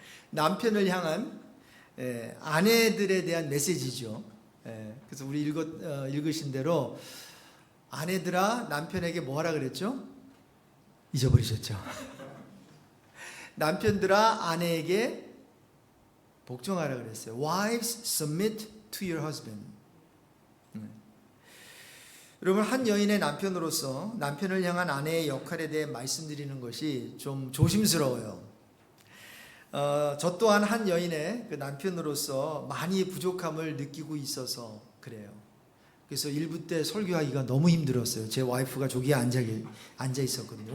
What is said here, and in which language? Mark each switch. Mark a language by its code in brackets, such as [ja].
[ko] 남편을 향한 아내들에 대한 메시지죠. 그래서 우리 읽으신 대로 아내들아 남편에게 뭐 하라 그랬죠? 잊어버리셨죠? 남편들아 아내에게 복종하라 그랬어요. [en] Wives, submit to your husband. [ko] 여러분, 한 여인의 남편으로서 남편을 향한 아내의 역할에 대해 말씀드리는 것이 좀 조심스러워요. 저 또한 한 여인의 그 남편으로서 많이 부족함을 느끼고 있어서 그래요. 그래서 1부 때 설교하기가 너무 힘들었어요. 제 와이프가 저기에 앉아 있었거든요.